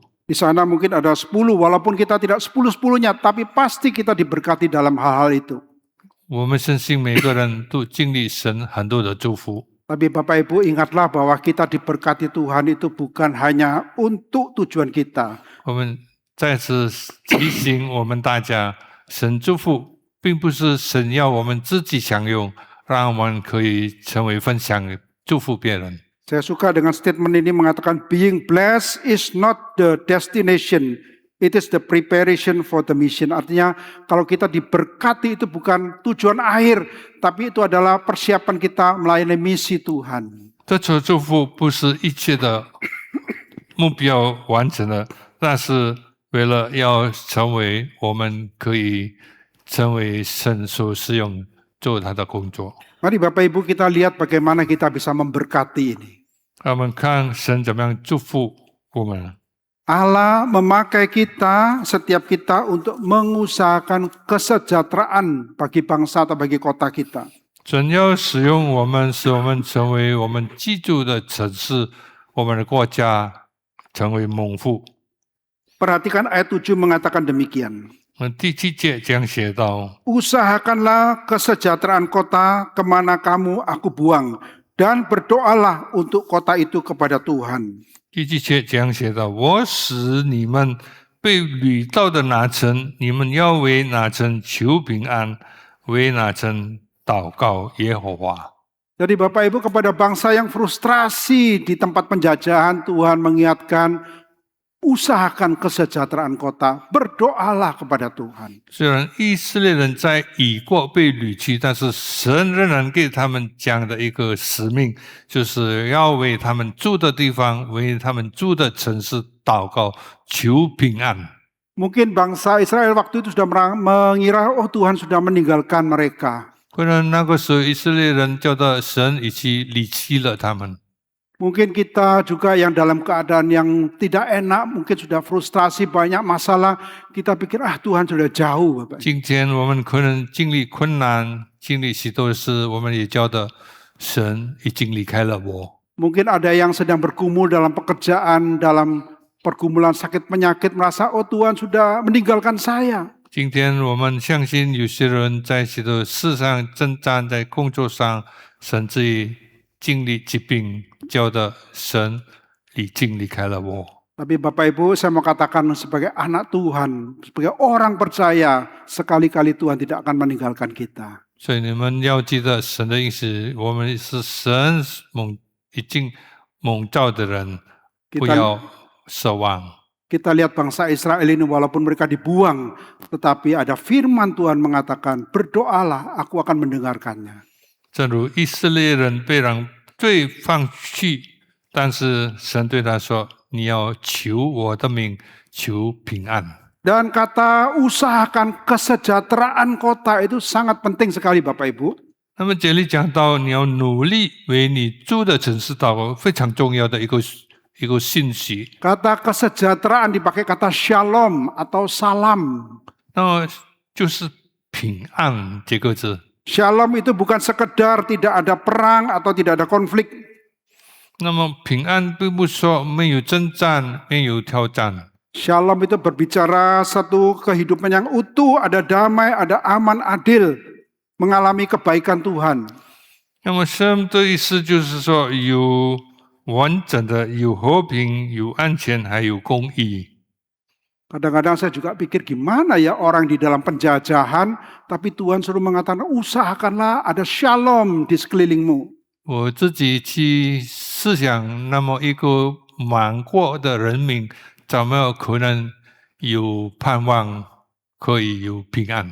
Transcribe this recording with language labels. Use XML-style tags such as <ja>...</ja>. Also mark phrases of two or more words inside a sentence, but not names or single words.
<id>Di sana mungkin ada 10, walaupun kita tidak 10-10-nya, tapi pasti kita diberkati dalam hal-hal itu.</id> <zh>我们相信每个人都经历神很多的祝福。</zh> <id>Tapi Bapak Ibu ingatlah bahwa kita diberkati Tuhan itu bukan hanya untuk tujuan kita.</id> <zh>我们再次提醒我们大家，神祝福并不是神要我们自己享用，让我们可以成为分享祝福别人。</zh> <id>Saya suka dengan statement ini mengatakan</id> <en>being blessed is not the destination, it is the preparation for the mission.</en> <id>Artinya kalau kita diberkati itu bukan tujuan akhir, tapi itu adalah persiapan kita melayani misi Tuhan.</id> <zh>这次祝福不是一切的目标完成了，但是为了要成为我们可以成为神所使用做他的工作。</zh> <id>Mari Bapak Ibu kita lihat bagaimana kita bisa memberkati ini.</id> <zh>我们看神怎么样祝福我们。</zh> <id>Allah memakai kita, setiap kita untuk mengusahakan kesejahteraan bagi bangsa atau bagi kota kita.</id> <zh>神要使用我们，使我们成为我们居住的城市，我们的国家成为蒙福。</zh> <id>Perhatikan ayat 7 mengatakan demikian.</id> <zh>第7节这样写道：</zh> <id>Usahakanlah kesejahteraan kota kemana kamu aku buang, dan berdoalah untuk kota itu kepada Tuhan.</id> <zh>第7节这样写道：我使你们被掳到的哪城，你们要为哪城求平安，为哪城祷告耶和华。</zh> <id>Jadi Bapak Ibu kepada bangsa yang frustrasi di tempat penjajahan, Tuhan mengingatkan, usahakan kesejahteraan kota, berdoalah kepada Tuhan.</id> <zh>虽然以色列人在以国被掳去，但是神仍然给他们讲的一个使命，就是要为他们住的地方、为他们住的城市祷告，求平安。</zh> <id>Mungkin bangsa Israel waktu itu sudah mengira, oh Tuhan sudah meninggalkan mereka.</id> <zh>可能那个时候以色列人觉得神已经离弃了他们。</zh> <id>Mungkin kita juga yang dalam keadaan yang tidak enak, mungkin sudah frustrasi, banyak masalah, kita pikir, Tuhan sudah jauh Bapak.</id> <zh>今天我们可能经历困难，经历许多事，我们也觉得神已经离开了我。</zh> <id>Mungkin ada yang sedang bergumul dalam pekerjaan, dalam pergumulan sakit penyakit, merasa, oh Tuhan sudah meninggalkan saya.</id> <zh>今天我们相信有些人在许多事上征战，在工作上，甚至于经历疾病，觉得神已经离开了我。</zh> <id>Tapi Bapak Ibu, saya mau katakan sebagai anak Tuhan, sebagai orang percaya, sekali-kali Tuhan tidak akan meninggalkan kita.</id> <zh>所以你们要记得神的意思，我们是神已经蒙召的人，不要奢望。</zh> <id>Kita lihat bangsa Israel ini walaupun mereka dibuang, tetapi ada firman Tuhan mengatakan, berdoalah, aku akan mendengarkannya.</id> <zh>正如以色列人被人罪放弃，但是神对他说：“你要求我的名，求平安。”</zh> <id>Dan kata usahakan kesejahteraan kota itu sangat penting sekali Bapak Ibu.</id> <zh>那么这里讲到你要努力为你住的城市祷告，非常重要的一个信息。</zh> <id>Kata kesejahteraan dipakai kata shalom atau salam.</id> <zh>那么就是平安这个字。</zh> <id>Shalom itu bukan sekedar tidak ada perang atau tidak ada konflik.</id> <zh>那么平安并不是说没有征战，没有挑战。</zh> <id>Shalom itu berbicara satu kehidupan yang utuh, ada damai, ada aman, adil, mengalami kebaikan Tuhan.</id> <zh>那么 shalom 的意思就是说有完整的有和平、有安全，还有公义。</zh> <id>Kadang-kadang saya juga pikir gimana ya orang di dalam penjajahan, tapi Tuhan suruh mengatakan usahakanlah ada shalom di sekelilingmu.</id> <zh>我自己去思想，那么一个亡国的人民，怎么可能有盼望可以有平安？</zh>